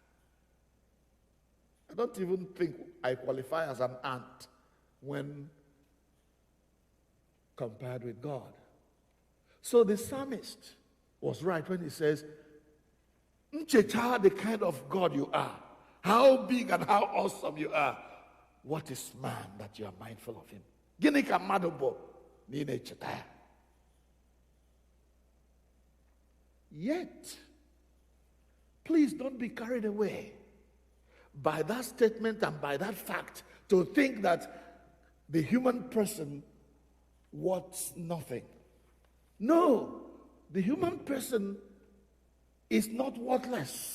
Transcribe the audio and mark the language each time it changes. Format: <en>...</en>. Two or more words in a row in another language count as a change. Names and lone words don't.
<en>I don't even think I qualify as an ant when compared with God. So the psalmist was right when he says, Nchecha, the kind of God you are, how big and how awesome you are. What is man that you are mindful of him?</en> <ig>Gini ka mmadụ bụ na ị na-echeta ya?</ig> <en>Yet, please don't be carried away by that statement and by that fact to think that the human person wants nothing. No, the human person is not worthless.</en>